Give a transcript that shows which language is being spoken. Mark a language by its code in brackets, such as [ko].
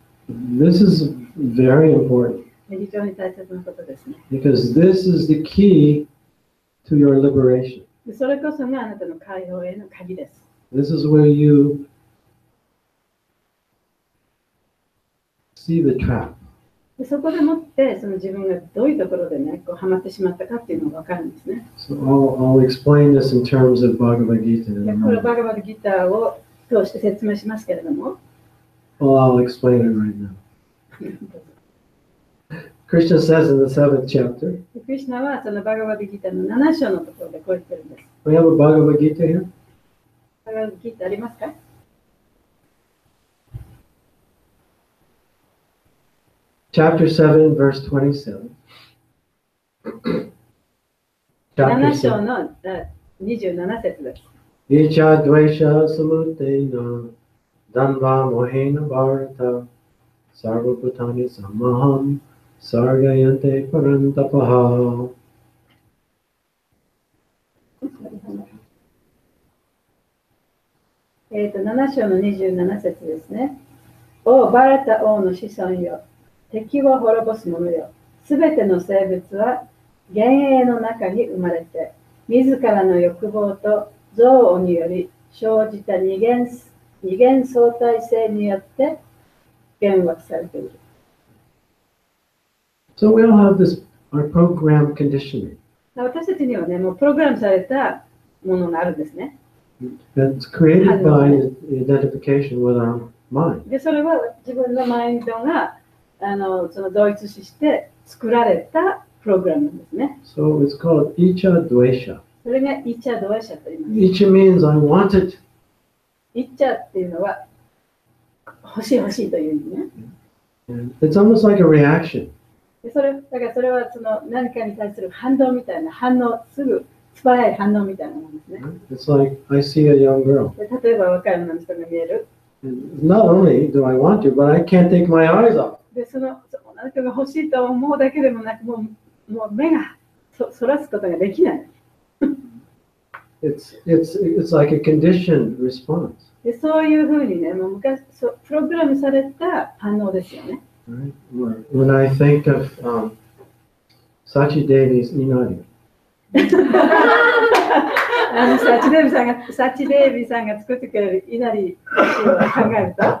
[en] This is very important [ja] 非常に大切なことですね。 [en] because this is the key to your liberation. [ja] それこそがあなたの解放への鍵です。 [en] This is where you see the trap. [ja] でそこでもってその自分がどういうところでね、こうハマってしまったかっていうのが分かるんですね。 [en] So I'll explain this in terms of Bhagavad Gita in [ja] で [en] a [ja] これ [en] moment. [ja] バガバッドギターを通して説明しますけれども、 [en] Well, I'll explain it right now. Krishna says in the 7th chapter. [ja] クリシュナはそのバガバディギターの7章のところでこう言ってるんです。 [en] We have a Bhagavad Gita here. [ja] バガバディギターありますか？ [en] Chapter 7, verse 27. [ja] 7章の27節です。 [sa] Icha dvesha samutena danva mohena bharata sarvabhutani samaham sargayante parantapaha. [ja] 7章の27節ですね。おバラタ王の子孫よ、敵を滅ぼす者よ、すべての生物は幻影の中に生まれて、自らの欲望と憎悪により生じた二元相対性によって幻惑されている。 [en] So we all have this, our program conditioning. [ja] 私たちにはね、もうプログラムされたものがあるんですね。 [en] That's created by the identification with our mind. [ja] で、それは自分のマインドがその同一視して作られたプログラムなんですね。 [en] So it's called Icha Dvesha. [ja] それがイチャドエシャと言います。 [en] Icha means I want it. [ja] イチャっていうのは欲しい欲しいという意味ね。 [en] And it's almost like a reaction. [ja] でだからそれはその何かに対する反応みたいなすぐ素早い反応みたいなものですね。 [en] It's like I see a young girl. [ja] で例えば若い女の人が見える。 [en] And not only do I want to, but I can't take my eyes off. [ja] でその女の人が欲しいと思うだけでもなく、もう目がそらすことができない。 [en] It's like a conditioned response. [ja] でそういうふうにね、もう昔プログラムされた反応ですよね。 [en] Right? When I think of saytyadava's inari. [ja] サチデービさんが作ってくれる稲荷を考えると。